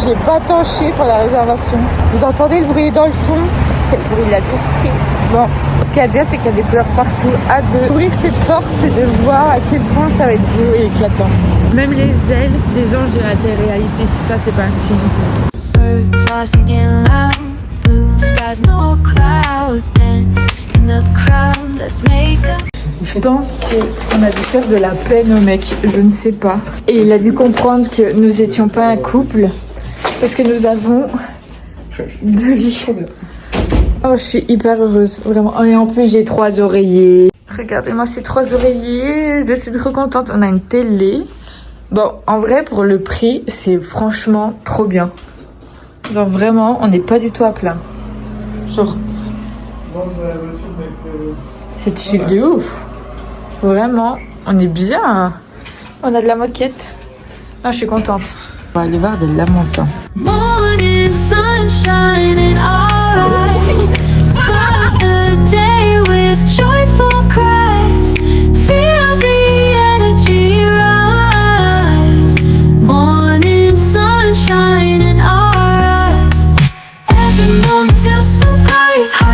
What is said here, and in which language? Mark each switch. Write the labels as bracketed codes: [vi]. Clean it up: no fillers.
[fr] J'ai pas tanché pour la réservation. Vous entendez le bruit dans le fond? C'est le bruit de la bûcherie. Bon, ce qui est bien, c'est qu'il y a des couleurs partout. Hâte d'ouvrir cette porte et de voir à quel point ça va être beau et éclatant. Même les ailes des anges de la télé-réalité, si ça, c'est pas un signe. [en] Birds are singing loud, blue skies, no clouds, dance in the crowd, let's make up. [fr] Je pense qu'on a dû faire de la peine au mec, je ne sais pas. Et il a dû comprendre que nous étions pas un couple parce que nous avons 2 lits. Oh, je suis hyper heureuse, vraiment. Et en plus, j'ai 3 oreillers. Regardez-moi ces 3 oreillers. Je suis trop contente. On a une télé. Bon, en vrai, pour le prix, c'est franchement trop bien. Genre, vraiment, on n'est pas du tout à plaindre. Genre, c'est chill de ouf. Vraiment, on est bien. On a de la moquette. Non, je suis contente. On va aller voir des lamentins. [en] Morning sunshine in our eyes. Start the day with joyful cries. Feel the energy rise. Morning sunshine in our eyes. Every moment feels so bright.